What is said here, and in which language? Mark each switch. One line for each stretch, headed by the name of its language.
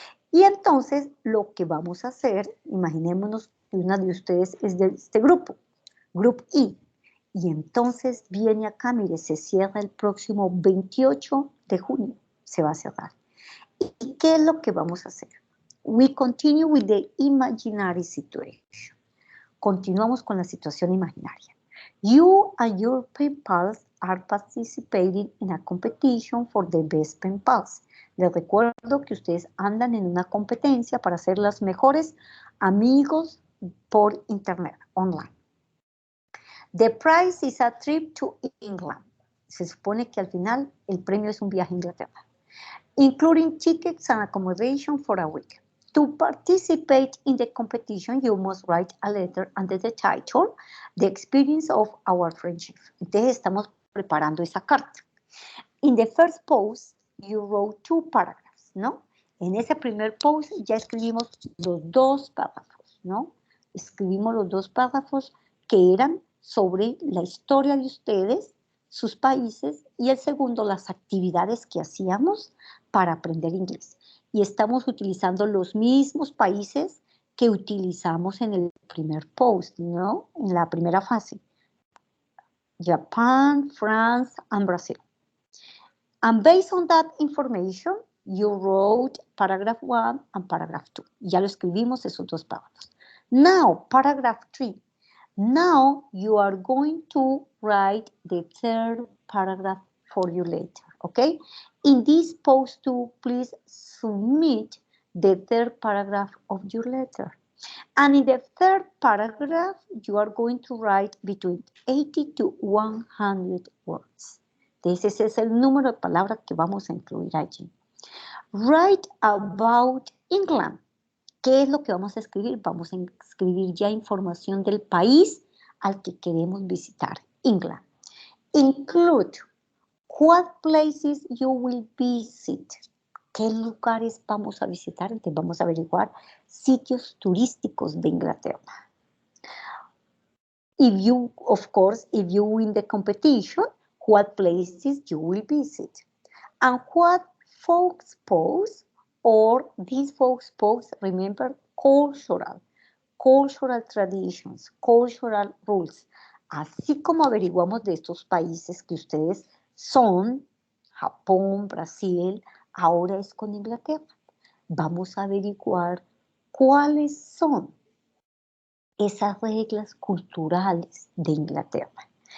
Spanish: Y entonces lo que vamos a hacer, imaginémonos que una de ustedes es de este grupo, Group E, y entonces viene acá, mire, se cierra el próximo 28 de junio, se va a cerrar. ¿Y qué es lo que vamos a hacer?
English: We continue with the imaginary situation.
Spanish: Continuamos con la situación imaginaria.
English: You and your pen pals are participating in a competition for the best pen pals.
Spanish: Les recuerdo que ustedes andan en una competencia para ser los mejores amigos por internet, online.
English: The prize is a trip to England.
Spanish: Se supone que al final el premio es un viaje a Inglaterra.
English: Including tickets and accommodation for a week. To participate in the competition, you must write a letter under the title, The Experience of Our Friendship.
Spanish: Entonces estamos preparando esa carta.
English: In the first post, you wrote 2 paragraphs,
Spanish: ¿no? En ese primer post ya escribimos los dos párrafos, ¿no? Escribimos los dos párrafos que eran sobre la historia de ustedes, sus países, y el segundo, las actividades que hacíamos para aprender inglés. Y estamos utilizando los mismos países que utilizamos en el primer post, ¿no? En la primera fase.
English: Japan, France, and Brazil. And based on that information, you wrote paragraph 1 and paragraph 2.
Spanish: Ya lo escribimos esos dos párrafos.
English: Now, paragraph 3. Now you are going to write the third paragraph for you later, okay? In this post 2, please submit the third paragraph of your letter. And in the third paragraph, you are going to write between 80 to 100 words.
Spanish: Ese es el número de palabras que vamos a incluir allí.
English: Write about England.
Spanish: ¿Qué es lo que vamos a escribir? Vamos a escribir ya información del país al que queremos visitar, England.
English: Include what places you will visit.
Spanish: ¿Qué lugares vamos a visitar? Entonces vamos a averiguar sitios turísticos de Inglaterra.
English: If you, of course, if you win the competition, what places you will visit. And what folks pose, or these folks pose, remember, cultural traditions, cultural rules.
Spanish: Así como averiguamos de estos países que ustedes son, Japón, Brasil, ahora es con Inglaterra. Vamos a averiguar cuáles son esas reglas culturales de Inglaterra.